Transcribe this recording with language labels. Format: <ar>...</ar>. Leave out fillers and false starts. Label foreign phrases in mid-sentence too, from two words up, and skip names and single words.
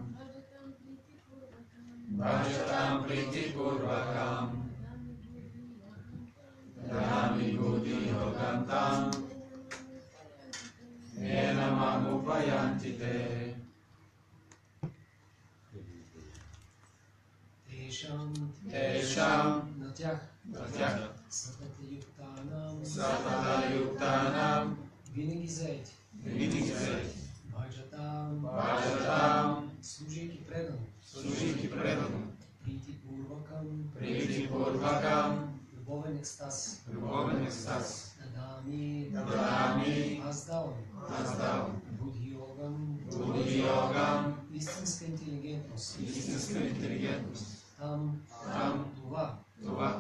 <sa>भजतां प्रीति पूर्वकम्. ददामि बुद्धि योगं तम्. येन माम् उपयान्ति ते. Tesham</sa> <bg>на тях.</bg> <sa>Sadata yuktanam. yuktanam.</sa> <bg>Винаги заети. Винаги заети. Бhajatam. Служейки предано. Служейки предано.</bg> <sa>प्रीति पूर्वकम्. Прити пурвакам.</sa> <bg>Любовен екстаз. Любовен екстаз. Dadami. Аз давам.</bg> <sa>बुद्धि योगम्.</sa> <bg>Истинска интелигентност. Истинска интелигентност. Там. Това.</bg>